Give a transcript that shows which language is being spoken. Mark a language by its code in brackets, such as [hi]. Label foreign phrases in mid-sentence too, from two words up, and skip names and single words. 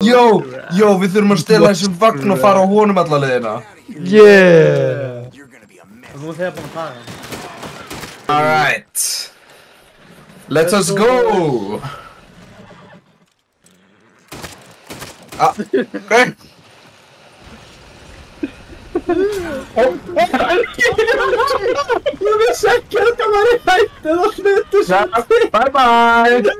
[is] Jó, við þurfum að stela þessum vagn og fara á honum alla leiðina. Yeah! Þú þegar búin að taka. [en] Alright. Let us go! Okay. [is] Ég vissi ekki að þetta var í hættu eða hlutu sem. [en] Bye bye!